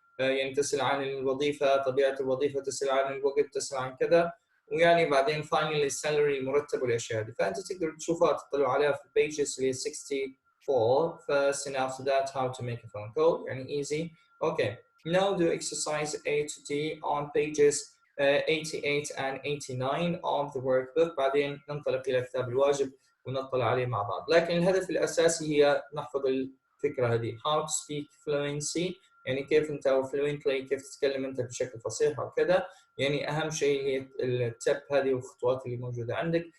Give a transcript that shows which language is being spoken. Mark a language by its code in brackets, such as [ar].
[ar] يعني تسأل عن الوظيفة، طبيعة الوظيفة، تسأل عن الوقت، تسأل عن كذا. ويعني بعدين [en] finally salary، [ar] المرتب والأشياء هذه. فأنت تقدر تشوفها تطلع عليها في pages اللي [en] 64 first, and after that how to make a phone call. [ar] يعني [en] easy. Okay. Now do exercise A to D on pages 88 and 89 of the workbook. [ar] بعدين ننطلق إلى كتاب الواجب ونطلع عليه مع بعض. لكن الهدف الأساسي هي نحفظ الفكرة هذه. [en] How to speak fluency، [ar] يعني كيف أنت fluently، كيف تتكلم أنت بشكل فصيح وكذا. يعني أهم شيء هي التب هذه والخطوات اللي موجودة عندك.